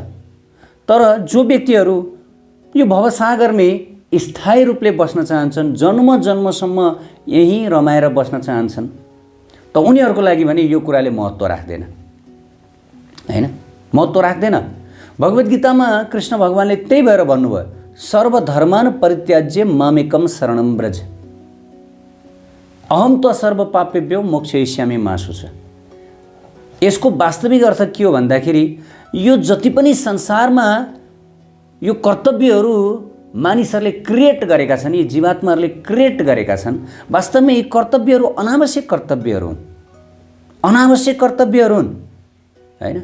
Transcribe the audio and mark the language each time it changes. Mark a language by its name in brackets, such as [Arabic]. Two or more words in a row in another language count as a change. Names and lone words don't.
[Nepali] तर जो व्यक्तिहरू यो भवसागरमै स्थायी रूपले बस्न चाहन्छन्, जन्म जन्मसम्म यहीँ रमाएर बस्न चाहन्छन्, त उनीहरूको लागि भने यो कुराले महत्त्व राख्दैन, हैन? महत्त्व राख्दैन। भगवत गीतामा कृष्ण भगवानले त्यही भएर भन्नुभयो, [Sanskrit] सर्वधर्मान परित्याज्य मामेकम शरणं व्रज, अहम त सर्व पापेभ्यो मोक्षयिष्यामि मा शुचः। [Nepali] यसको वास्तविक अर्थ के हो भन्दाखेरि, यो जति पनि संसारमा यो कर्तव्यहरू मानिसहरूले क्रिएट गरेका छन्, यी जीवात्माहरूले क्रिएट गरेका छन्, वास्तवमा यी कर्तव्यहरू अनावश्यक कर्तव्यहरू हुन्, अनावश्यक कर्तव्यहरू हुन्, हैन?